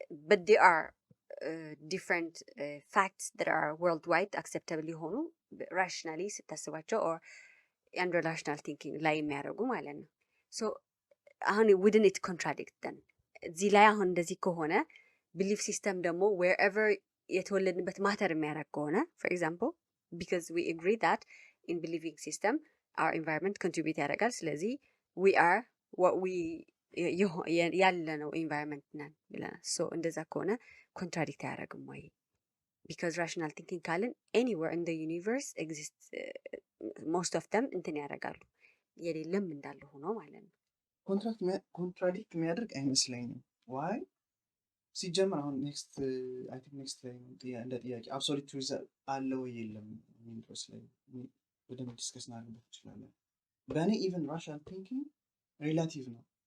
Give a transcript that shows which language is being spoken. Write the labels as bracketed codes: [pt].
[en] but there are different facts that are worldwide acceptable የሆኑ rationally ስታስባቸው or under rational thinking ላይ የሚያደርጉ ማለት ነው። so አሁን wouldn't it contradict then? [am] እዚህ ላይ አሁን እንደዚህ ከሆነ belief system ደግሞ wherever የተወለድንበት ማተር የሚያደርግ ከሆነ, for example, because we agree that in believing system our environment contribute ያደርጋል። ስለዚህ we are what we ያለነው environment ነን ብለናል። so እንደዛ ከሆነ contradict አያደርግም ወይ? [en] because rational thinking ካልን anywhere in the universe exists most of them እንትን ያደርጋሉ የሌለም እንዳለ ሆኖ ማለት ነው። [am] ኮንትራዲክት የሚያደርግ አይመስለኝም። ዋይ ሲጀምር አሁን ኔክስት ላይ እንደ ጥያቄ አብሶሉት ትሩዝ አለ ወይ የለም የሚል ድረስ ላይ በደንብ ዲስከስ እናደርግበት እንችላለን። በእኔ ኢቨን ራሽናል ቲንኪንግ ሪላቲቭ ነው።